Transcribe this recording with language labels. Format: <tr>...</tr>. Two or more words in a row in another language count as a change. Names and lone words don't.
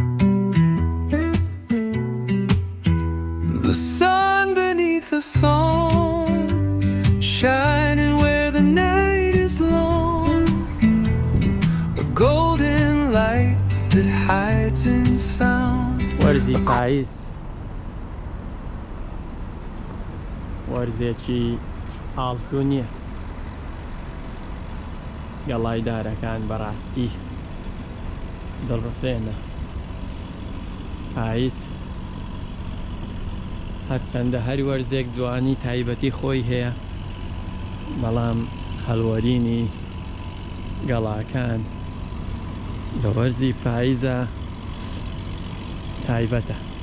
<en>The sun beneath the song, shining where the night is long, a golden light that hides in sound.</en> <ckb>وەرزی پاییز، وەرزێکی ئاڵتو نییە. گەڵای دارەکان بەڕاستی دڵڕفێنە. پاییز هەرچەندە هەر وەرزێک جوانی تایبەتی خۆی هەیە، بەڵام هەڵوەرینی گەڵاکان لە وەرزی پاییزە تایبەتە.</ckb>